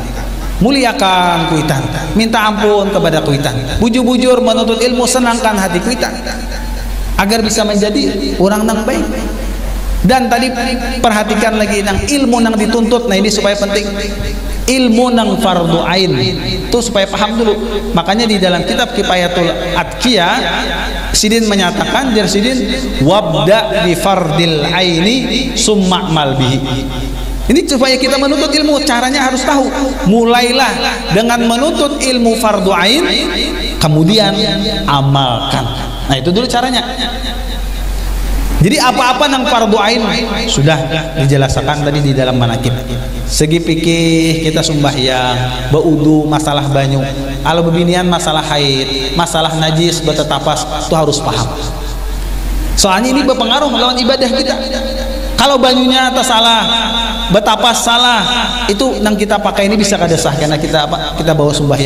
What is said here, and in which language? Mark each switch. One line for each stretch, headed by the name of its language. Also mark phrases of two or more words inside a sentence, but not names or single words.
Banjar: Muliakan kuitan, minta ampun kepada kuitan, bujur-bujur menuntut ilmu, senangkan hati kuitan agar bisa menjadi orang nang baik. Dan tadi perhatikan lagi nang ilmu nang dituntut. Nah ini supaya penting, ilmu nang fardu ain itu supaya paham dulu. Makanya di dalam kitab Kifayatul Atqiya Sidin menyatakan, jar Sidin,
Arabic: وابدأ بفرض العين ثم اعمل به.
Banjar: Ini supaya kita menuntut ilmu, caranya harus tahu. Mulailah dengan menuntut ilmu fardu ain, kemudian amalkan. Nah itu dulu caranya. Jadi apa-apa nang fardu ain sudah dijelaskan tadi di dalam manakib. Segi fikih kita sembahyang, baudu, masalah banyu, kalau bebinian masalah haid, masalah najis, betetapas, itu harus paham. Soalnya ini berpengaruh lawan ibadah kita. Kalau banyunya tersalah, betapas salah, itu nang kita pakai ini bisa kada sah karena kita bawa sembahyang.